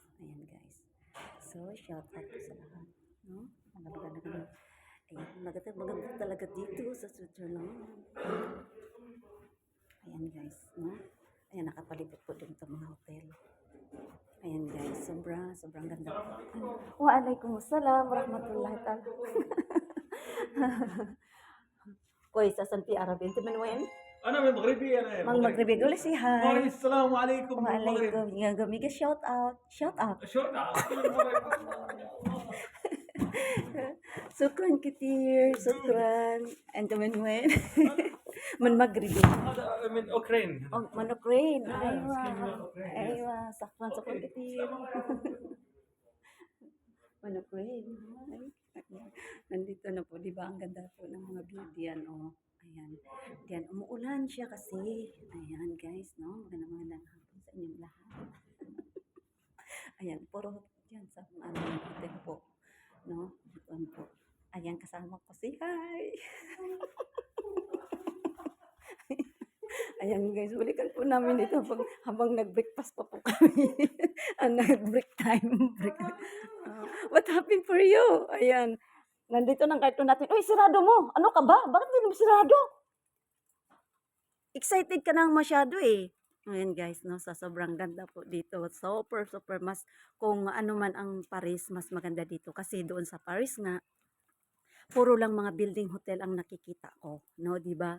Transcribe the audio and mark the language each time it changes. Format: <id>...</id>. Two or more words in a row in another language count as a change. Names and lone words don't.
<tl>Ayan guys. So, shout out po sa lahat. No? Maganda. Ayan. Maganda talaga dito sa Switzerland. Ayan guys. No? Ayan, nakapalibot po din itong mga hotel. Ayan guys, sobrang ganda po.</tl> <ar>وعليكم السلام ورحمة الله تعالى. كويس أصلا في عربي أنت من وين؟ انا من مغربي انا من المغرب يقول لي هاي. السلام عليكم من المغرب. وعليكم يا جميل</ar> <en>shout out shout out.</en> <ar>شو كل المغرب. شكرا كتير شكرا. أنت من وين؟ من مغربي. هذا من اوكرين. من أوكرين. مسكين من أيوة أوكرين. أيوة شكرا كتير. من أوكرين.</ar> <tl>Nandito na po, di ba? Ang ganda po ng mga view diyan, oh. Ayan. Diyan, umuulan siya kasi. Ayan, guys, no? Magandang hapon sa inyong lahat. Ayan, puro diyan sa ano, hotel po. No? Doon po. Ayan, kasama ko si Hi. Ayan guys, balikan po namin ito habang nag-breakfast pa po kami.</tl> <en>Nag-break time. What happened for you?</en> <tl>Ayan. Nandito ng karton natin. Uy, sirado mo. Ano ka ba? Bakit hindi mo sirado? Excited ka nang masyado eh. Ayan guys, no, sa sobrang ganda po dito. Super mas, kung ano man ang Paris, mas maganda dito. Kasi doon sa Paris nga, puro lang mga building hotel ang nakikita ko, no, 'di ba?</tl>